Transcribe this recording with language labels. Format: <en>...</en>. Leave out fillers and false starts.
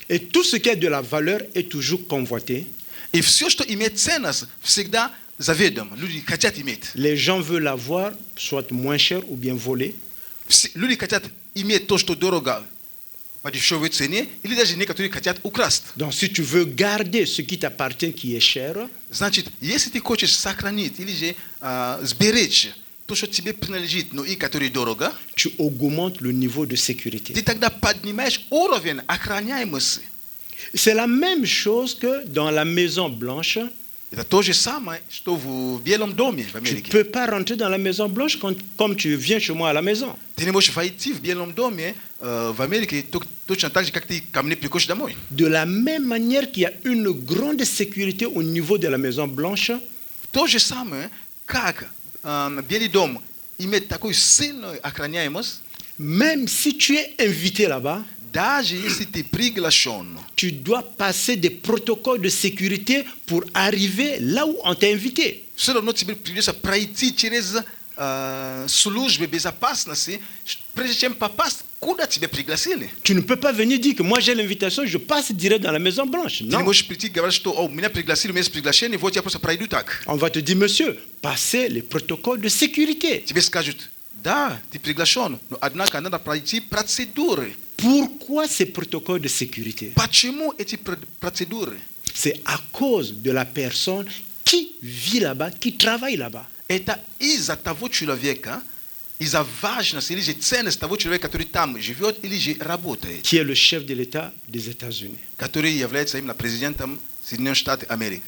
<fr>Et tout ce qui a de la valeur est toujours convoité.</fr> <ru>И все, что имеет ценность, всегда заведомо. Люди хотят иметь.</ru> <fr>Les gens veulent l'avoir, soit moins cher ou bien volé.</fr> <ru>Люди хотят иметь то, что дорого, по дешевой цене, или даже некоторые хотят украсть.</ru> <fr>Donc si tu veux garder ce qui t'appartient, qui est cher,</fr> <ru>Значит, если ты хочешь сохранить или же сберечь то, что тебе принадлежит, но и которое дорого,</ru> <fr>tu augmentes le niveau de sécurité.</fr> <ru>ты тогда поднимаешь уровень охраняемости.</ru> <fr>C'est la même chose que dans la Maison Blanche.</fr> <ru>Это то же самое, что в Белом доме в</ru> <fr>Tu ne</fr> <ru>Америке.</ru> <fr>peux pas rentrer dans la Maison Blanche comme tu viens chez moi à la maison.</fr> <ru>Ты не можешь войти в Белом доме в Америке точно так же, как ты ко мне приходишь домой.</ru> <fr>De la même manière qu'il y a une grande sécurité au niveau de la Maison Blanche,</fr> <ru>То же самое, как Белый дом имеет такую сильную охраняемость,</ru> <fr>même si tu es invité là-bas,</fr> <ru>даже если ты приглашен,</ru> <fr>tu dois passer des protocoles de sécurité pour arriver là où on t'a invité.</fr> <ru>все равно тебе придется пройти через службы безопасности, прежде чем попасть, куда тебя пригласили.</ru> <fr>Tu ne peux pas venir dire que moi j'ai l'invitation, je passe direct dans la Maison Blanche.</fr> <ru>Ты не</ru> <fr>Non.</fr> <ru>можешь прийти и говорить, что меня пригласили, у меня есть приглашение, вот я просто пройду так.</ru> <fr>On va te dire, monsieur, passez les protocoles de sécurité.</fr> <ru>Тебе скажут, да, ты приглашен, но однако надо пройти процедуры.</ru> <fr>Pourquoi ces protocoles de sécurité?</fr> <ru>Почему эти процедуры?</ru> <fr>C'est à cause de la personne qui vit là-bas, qui travaille là-bas.</fr> <ru>Это из-за того человека, из-за важности или же ценности того человека, который там живет или же работает,</ru> <fr>Qui est le chef de l'État des États-Unis,</fr> <ru>который является именно президентом Соединенных Штатов Америки.</ru>